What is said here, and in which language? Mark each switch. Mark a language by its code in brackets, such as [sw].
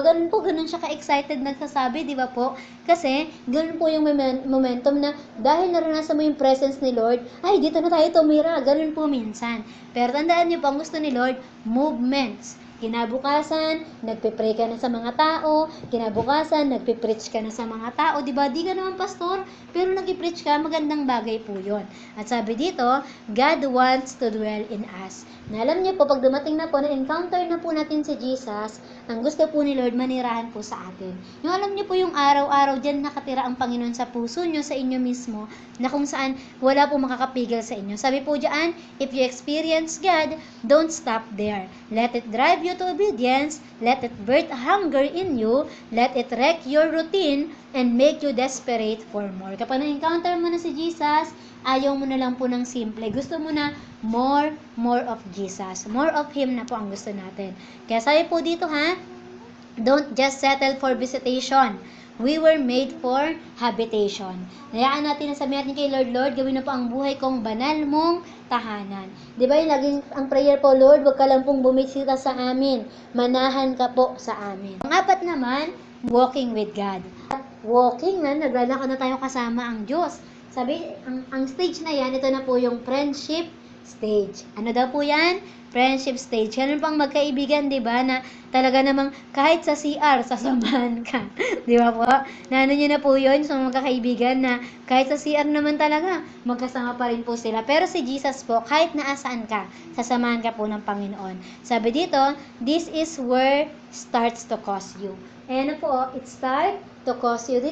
[tl] Ganun siya ka-excited nagsasabi, 'di ba po? Kasi ganun po yung momentum na dahil naranasan mo yung presence ni Lord, ay dito na tayo tumira. Ganun po minsan. Pero tandaan niyo po, ang gusto ni Lord, movements. Kinabukasan, nagpe-pray ka na sa mga tao. Kinabukasan, nagpe-preach ka na sa mga tao. Diba? Di ka naman pastor, pero nag-preach ka, magandang bagay po yun. At sabi dito, [en] God wants to dwell in us. [tl] Na alam niyo po, pag dumating na po, na-encounter na po natin si Jesus, ang gusto po ni Lord, manirahan po sa atin. Yung alam niyo po, yung araw-araw dyan nakatira ang Panginoon sa puso nyo, sa inyo mismo, na kung saan wala po makakapigil sa inyo. Sabi po dyan, [en] if you experience God, don't stop there. Let it drive you to obedience, let it birth hunger in you, let it wreck your routine, and make you desperate for more. [tl] Kapag na-encounter mo na si Jesus, ayaw mo na lang po ng simple. Gusto mo na [en] more of Jesus. More of Him [tl] na po ang gusto natin. Kaya sabi po dito [en] don't just settle for visitation. We were made for habitation. [tl] Hayaan natin na sabihin natin kay Lord, Lord, gawin na po ang buhay kong banal mong tahanan. Di ba yung laging ang prayer po, Lord, wag ka lang pong bumisita sa amin. Manahan ka po sa amin. Ang 4 naman, walking with God. Walking na, naglalakad na tayo kasama ang Diyos. Sabi, ang stage na yan, ito na po yung friendship stage. Ano daw po yan? Friendship stage. Ganun pang magkaibigan, di ba? Na talaga namang kahit sa CR, sasamahan ka. Di ba po? Na ano nyo na po yun sa mga kaibigan na kahit sa CR naman talaga, magkasama pa rin po sila. Pero si Jesus po, kahit naasaan ka, sasamahan ka po ng Panginoon. Sabi dito, [en] this is where starts to cost you. [tl] Ayan na po, [en] it starts to cost you.